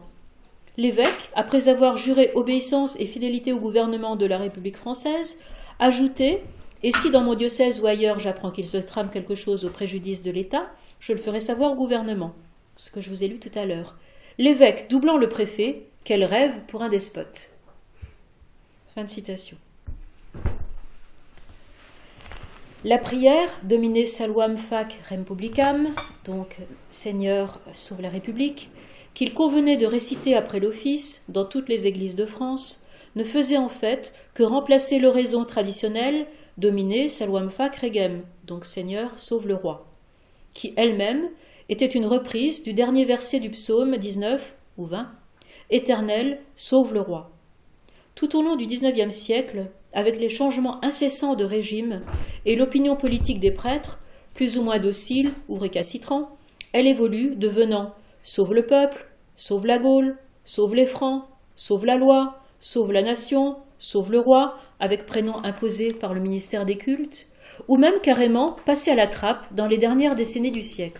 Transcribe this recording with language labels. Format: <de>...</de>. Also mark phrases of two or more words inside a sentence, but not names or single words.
<fr>L'évêque, après avoir juré obéissance et fidélité au gouvernement de la République française, ajoutait « Et si dans mon diocèse ou ailleurs j'apprends qu'il se trame quelque chose au préjudice de l'État, je le ferai savoir au gouvernement. » Ce que je vous ai lu tout à l'heure. L'évêque doublant le préfet, quel rêve pour un despote. Fin de citation. La prière,</fr> <la>Domine salvam fac rem publicam,</la> <fr>donc Seigneur sauve la République, qu'il convenait de réciter après l'office dans toutes les églises de France, ne faisait en fait que remplacer l'oraison traditionnelle</fr> <la>Domine salvam fac regem,</la> <fr>donc Seigneur sauve le roi, qui elle-même était une reprise du dernier verset du psaume 19 ou 20, Éternel sauve le roi. Tout au long du XIXe siècle, avec les changements incessants de régime et l'opinion politique des prêtres, plus ou moins docile ou récalcitrants, elle évolue, devenant « sauve le peuple »,« sauve la Gaule »,« sauve les Francs »,« sauve la loi »,« sauve la nation »,« sauve le roi », avec prénom imposé par le ministère des cultes, ou même carrément passé à la trappe dans les dernières décennies du siècle.</fr>